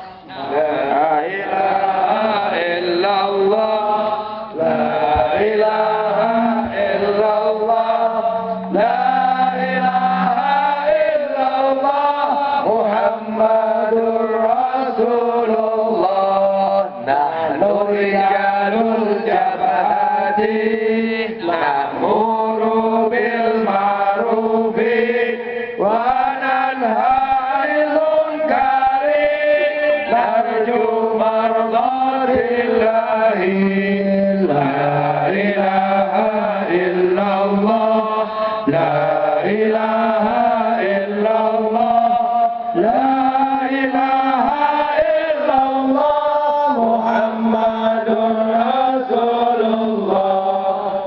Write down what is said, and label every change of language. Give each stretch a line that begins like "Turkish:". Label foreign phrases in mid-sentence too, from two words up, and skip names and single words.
Arabic: لا إله إلا الله. لا إله إلا الله. لا محمد رسول الله. نحن رجال الجبهة نأمر بالمعروف وننهى عن المنكر نرجو مرضاة الله. لا إله إلا الله. لا إله إلا الله. لا إله إلا الله. محمد رسول الله.